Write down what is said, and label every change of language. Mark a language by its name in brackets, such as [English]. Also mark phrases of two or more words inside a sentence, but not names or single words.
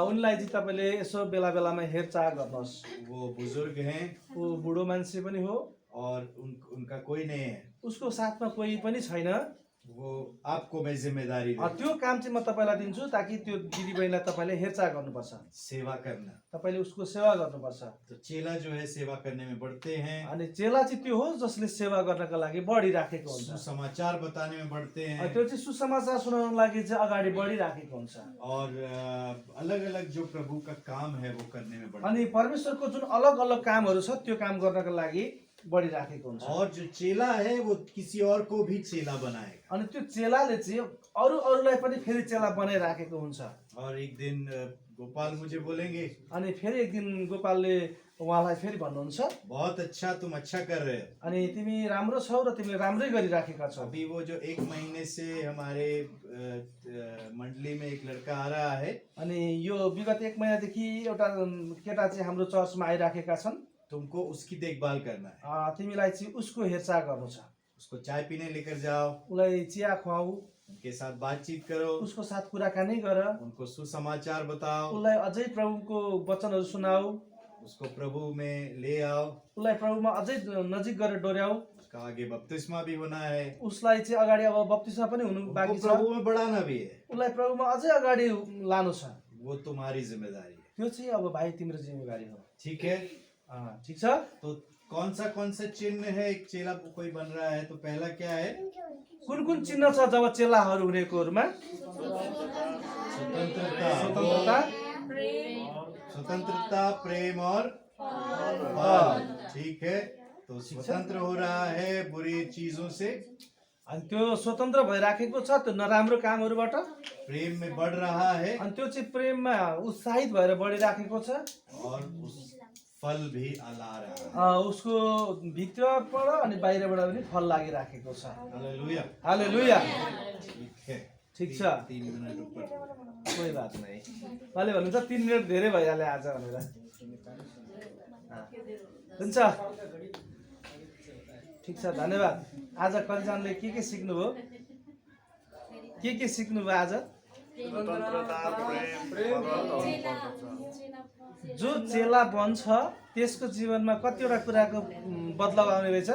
[Nepali] उनलाई चाहिँ तपाईँले यसो बेला बेलामा हेरचाह गर्नुहोस्। [Hindi] वो बुजुर्ग हैं [Nepali] ऊ बुढो मान्छे पनि हो [Hindi] और उनका कोई नहीं है। [Nepali] उसको साथमा कोही पनि छैन। [Hindi] वो आपको मैं जिम्मेदारी दूं। [Nepali] त्यो काम चाहिँ म तपाईँलाई दिन्छु ताकि त्यो दिदी बहिनीलाई तपाईँले हेरचाह गर्नुपर्छ, [Hindi] सेवा करना। [Nepali] तपाईँले उसको सेवा गर्नुपर्छ। [Hindi] तो चेला जो है सेवा करने में बढ़ते हैं। [Nepali] अनि चेला चाहिँ त्यो हो जसले सेवा गर्नका लागि बढिराखेको हुन्छ, [Hindi] सुसमाचार बताने में बढ़ते हैं। [Nepali] त्यो चाहिँ सुसमाचार सुनाउनको लागि चाहिँ अगाडि बढिराखेको हुन्छ। [Hindi] और अलग अलग जो प्रभु का काम है वो करने में बढ़ते हैं। [Nepali] अनि परमेश्वरको जुन अलग अलग कामहरू छ त्यो काम गर्नका लागि बढिराखेको हुन्छ। [Hindi] और जो चेला है वो किसी और को भी चेला बनाएगा। [Nepali] अनि त्यो चेलाले चाहिँ अरूलाई पनि फेरि चेला बनाइराखेको हुन्छ। [Hindi] और एक दिन गोपाल मुझे बोलेंगे, [Nepali] अनि फेरि एक दिन गोपालले उहाँलाई फेरि भन्नुहुन्छ, [Hindi] बहुत अच्छा, तुम अच्छा कर रहे हो। [Nepali] अनि तिमी राम्रो छौ र तिमीले राम्रै गरिराखेका छौ। [Hindi] अभी वो जो 1 महीने से हमारे मंडली में एक लड़का आ रहा है, [Nepali] अनि यो विगत 1 महिनादेखि एउटा केटा चाहिँ हाम्रो चर्चमा आइराखेका छन्। [Hindi] तुमको उसकी देखभाल करना है। [Nepali] तिमीलाई चाहिँ उसको हेरचाह गर्नु छ। [Hindi] उसको चाय पीने लेकर जाओ, [Nepali] उसलाई चिया खुवाऊ, [Hindi] उनके साथ बातचीत करो, [Nepali] उसको साथ कुराकानी गर, [Hindi] उनको सुसमाचार बताओ, [Nepali] उसलाई अझै प्रभुको वचनहरू सुनाऊ, [Hindi] उसको प्रभु में ले आओ, [Nepali] उसलाई प्रभुमा अझै नजिक गरेर डोर्याऊ। [Hindi] उसका आगे बपतिस्मा भी होना है, [Nepali] उसलाई चाहिँ अगाडि अब बप्तिस्मा पनि हुनु बाँकी छ, [Hindi] प्रभु में बढ़ाना भी है। [Nepali] उसलाई प्रभुमा अझै अगाडि लानु छ। [Hindi] वो तुम्हारी जिम्मेदारी है। [Nepali] त्यो चाहिँ अब भाइ तिम्रो जिम्मेवारी हो। [Hindi] ठीक है। [Nepali] ठिक छ। [Hindi] तो कौन सा चिन्ह है एक चेला को कोई बन रहा है? तो पहला क्या है? [Nepali] कुन कुन चिन्ह छ जब चेलाहरू हुनेकोहरूमा? [Hindi] स्वतंत्रता, प्रेम और फल। ठीक है। तो स्वतंत्र हो रहा है बुरी चीजों से, [Nepali] अनि त्यो स्वतन्त्र भइराखेको छ त्यो नराम्रो कामहरूबाट। [Hindi] प्रेम में बढ़ रहा है, [Nepali] अनि त्यो चाहिँ प्रेममा उत्साहित भएर बढिराखेको छ। [Hindi] और उस फल भी ला रहा है। [Nepali] उसको भित्रबाट अनि बाहिरबाट पनि फल लागिराखेको छ। हालेलुया। हालेलुया। [Hindi] ठीक है। [Nepali] ठिक छ। [Hindi] 3 मिनट ऊपर। कोही बात नहीं। [Nepali] उहाँले भन्नुहुन्छ 3 मिनट धेरै भइहाल्यो आज भनेर। हुन्छ। ठिक छ, धन्यवाद। आज कतिजनाले के सिक्नुभयो? के सिक्नुभयो आज? जो चेला बन्छ त्यसको जीवनमा कतिवटा कुराको बदलाव आउने रहेछ?